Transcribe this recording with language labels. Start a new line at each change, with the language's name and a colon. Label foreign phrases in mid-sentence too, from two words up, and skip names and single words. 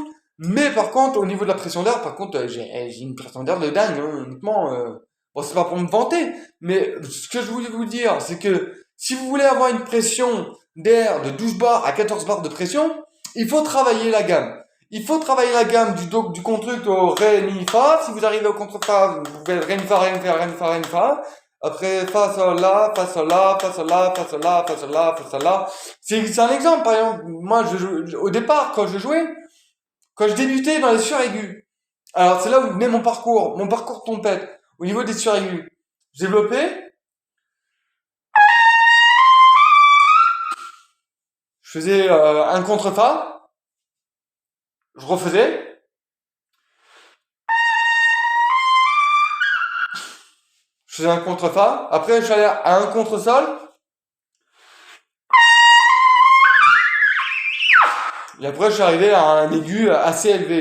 French: Mais par contre, au niveau de la pression d'air, par contre, j'ai une pression d'air de dingue, hein, honnêtement. Bon, c'est pas pour me vanter, mais ce que je voulais vous dire, c'est que si vous voulez avoir une pression d'air de 12 bars à 14 bars de pression, il faut travailler la gamme. Il faut travailler la gamme du contretemps au ré, mi, fa. Si vous arrivez au contretemps, vous faites ré, mi, fa, ré, mi, fa, ré, mi, fa, ré, mi, fa. Après, fa, sol, la, fa, sol, la, fa, sol, la, fa, sol, la, fa, sol, la, fa, sol, la. C'est un exemple, par exemple. Moi, au départ, quand je débutais dans les suraigus. Alors, c'est là où venait mon parcours trompette. Au niveau des suraigus. Je développais, je faisais un contre-fa, je refaisais, je faisais un contre-fa, après je allais à un contre-sol, et après je suis arrivé à un aigu assez élevé.